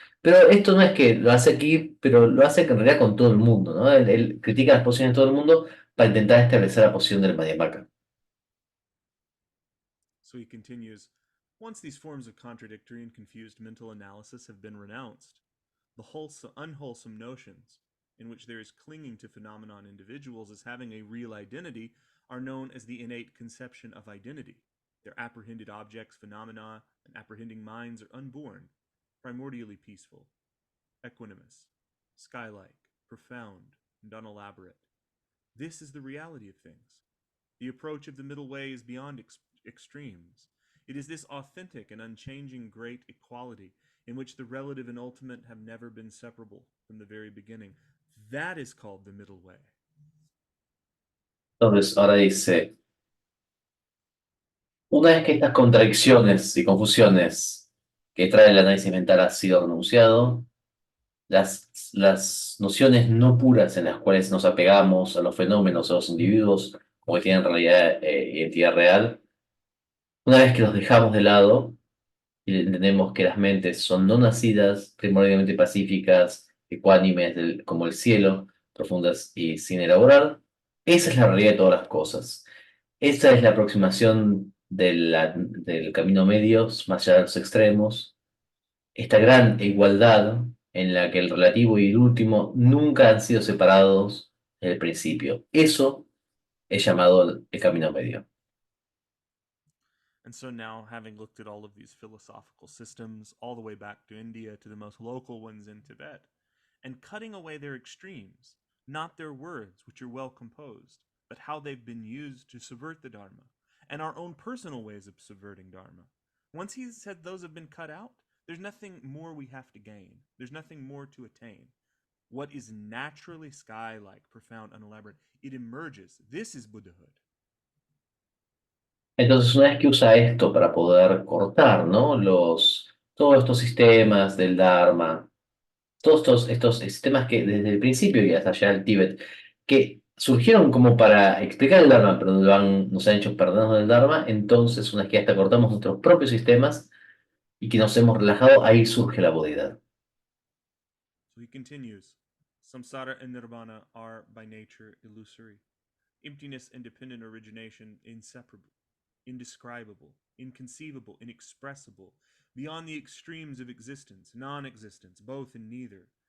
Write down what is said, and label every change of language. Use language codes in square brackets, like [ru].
[es] Pero esto no es que lo hace aquí, pero lo hace en realidad con todo el mundo, ¿no? Él critica las posiciones de todo el mundo para intentar establecer la posición del Madhyamaka. [en] So he continues, once these forms of contradictory and confused mental analysis have been renounced, the unwholesome notions, in which there is clinging to phenomenon individuals as having a real identity, are known as the innate conception of identity. Their apprehended objects, phenomena, and apprehending minds are unborn, primordially peaceful, equanimous, sky-like, profound, and unelaborate. This is the reality of things. The approach of the middle way is beyond extremes. It is this authentic and unchanging great equality in which the relative and ultimate have never been separable from the very beginning. That is called the middle way. [es] Entonces, ahora dice, una vez que estas contradicciones y confusiones que trae el análisis mental han sido renunciado, las nociones no puras en las cuales nos apegamos a los fenómenos, a los individuos, como que tienen realidad identidad real, una vez que los dejamos de lado y entendemos que las mentes son no nacidas, primordialmente pacíficas, ecuánimes, como el cielo, profundas y sin elaborar, esa es la realidad de todas las cosas. Esa es la aproximación del camino medio, más allá de los extremos, esta gran igualdad en la que el relativo y el último nunca han sido separados desde el principio. Eso es llamado el camino medio. [en] And so now, having looked at all of these philosophical systems, all the way back to India to the most local ones in Tibet, and cutting away their extremes, not their words, which are well composed, but how they've been used to subvert the Dharma, and our own personal ways of subverting Dharma. Once he said those have been cut out, there's nothing more we have to gain. There's nothing more to attain. What is naturally sky-like, profound, unelaborate, it emerges. This is Buddhahood. [es] Entonces, una vez que usa esto para poder cortar, ¿no? Todos estos sistemas del Dharma, todos estos sistemas que desde el principio y hasta allá el Tíbet, que surgieron como para explicar el Dharma, pero nos han hecho perdernos del Dharma, entonces una vez que hasta cortamos nuestros propios sistemas y que nos hemos relajado, ahí surge la bodhidad. [en] So he continues, samsara and nirvana are by nature illusory, emptiness and dependent origination inseparable. indescribable, inconceivable, inexpressible, beyond the extremes of existence, non existence, both and neither.